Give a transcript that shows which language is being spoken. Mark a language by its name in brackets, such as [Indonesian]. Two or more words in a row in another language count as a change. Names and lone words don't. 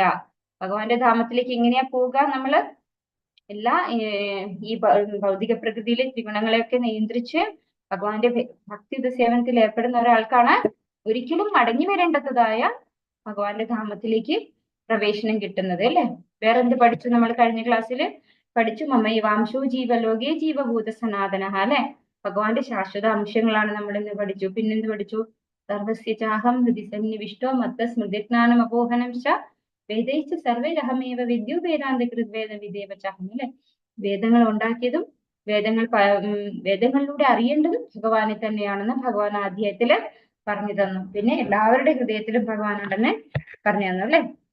[Malayalam] ഭഗവാന്റെ ധാമത്തിലേക്ക് എങ്ങനെയാ പോവുക? നമ്മള് എല്ലാ ഈ ഭൗതിക പ്രകൃതിയിലെ ത്രിഗുണങ്ങളെയൊക്കെ നിയന്ത്രിച്ച് ഭഗവാന്റെ ഭക്തി സേവനത്തിൽ ഏർപ്പെടുന്ന ഒരാൾക്കാണ് ഒരിക്കലും മടങ്ങി വരേണ്ടതായ ഭഗവാന്റെ ധാമത്തിലേക്ക് പ്രവേശനം കിട്ടുന്നത് അല്ലെ. വേറെന്ത് പഠിച്ചു നമ്മൾ കഴിഞ്ഞ ക്ലാസ്സിൽ? പഠിച്ചു [Sanskrit] ममैवांशो जीवलोके जीवभूत सनातन [Malayalam] അല്ലെ. ഭഗവാന്റെ ശാശ്വത അംശങ്ങളാണ് നമ്മൾ ഇന്ന് പഠിച്ചു. പിന്നെന്ത് പഠിച്ചു? [Sanskrit] सर्वस्य चाहं हृदि सन्निविष्टो मत्त स्मृतिज्ञानं अपोहनं च वेदैश्च सर्वैरहमेव विद्यु वेदान्त कृद्वेद विदेव चाहं അല്ലെ. [Malayalam] വേദങ്ങൾ ഉണ്ടാക്കിയതും വേദങ്ങളിലൂടെ അറിയേണ്ടതും ഭഗവാനെ തന്നെയാണെന്ന് ഭഗവാൻ ആധ്യായത്തില് പറഞ്ഞു തന്നു. പിന്നെ എല്ലാവരുടെ ഹൃദയത്തിലും ഭഗവാനുണ്ടെന്ന് പറഞ്ഞു തന്നു അല്ലെ.